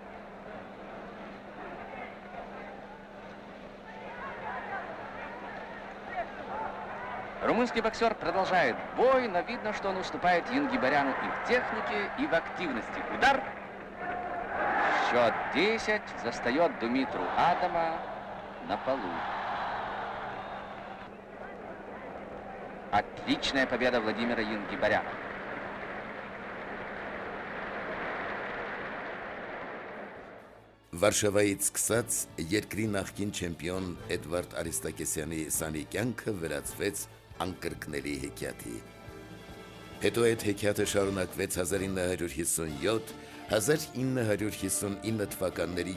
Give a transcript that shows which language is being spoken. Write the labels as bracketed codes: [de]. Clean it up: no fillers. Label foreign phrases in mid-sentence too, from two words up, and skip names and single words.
[ru] Румынский боксер продолжает бой, но видно, что он уступает Енгибаряну и в технике, и в активности. Удар. Счет 10 застает Думитру Адама на полу. Отличная победа Владимира Енгибаряна. [hy] Վարշավայից սկսած երկրի նախկին չեմպիոն Էդվարդ Արիստակեսյանի սանի կյանքը վերածվեց անկրկնելի հեքիաթի։ Հետո այդ հեքիաթը շարունակվեց 1957-1959 թվականների